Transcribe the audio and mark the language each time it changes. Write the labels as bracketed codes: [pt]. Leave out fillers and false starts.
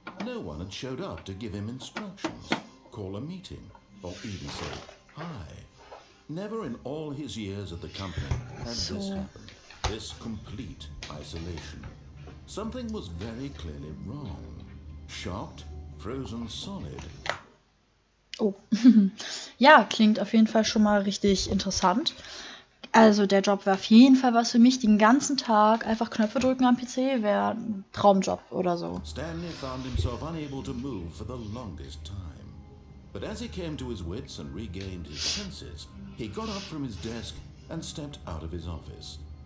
[en] No one had showed up to give him instructions, call a meeting, or even say hi. Never in all his years at the company had this happened, this complete isolation. Something was very clearly wrong. Shocked, frozen solid. Oh. [de] Ja, klingt auf jeden Fall schon mal richtig interessant. Also der Job wäre auf jeden Fall was für mich. Den ganzen Tag einfach Knöpfe drücken am PC wäre ein Traumjob oder so. [en] Stanley found himself unable to move for the longest time. But as he came to his wits and regained his senses, he got up from his desk and stepped out of his office.